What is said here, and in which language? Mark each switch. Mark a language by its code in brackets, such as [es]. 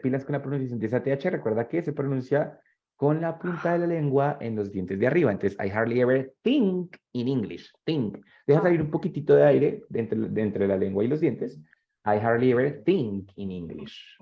[es] Pilas con la pronunciación de esa TH. Recuerda que se pronuncia con la punta de la lengua en los dientes de arriba. [en] Entonces, I hardly ever think in English. Think. [es] Deja salir un poquitito de aire de entre la lengua y los dientes. [en] I hardly ever think in English.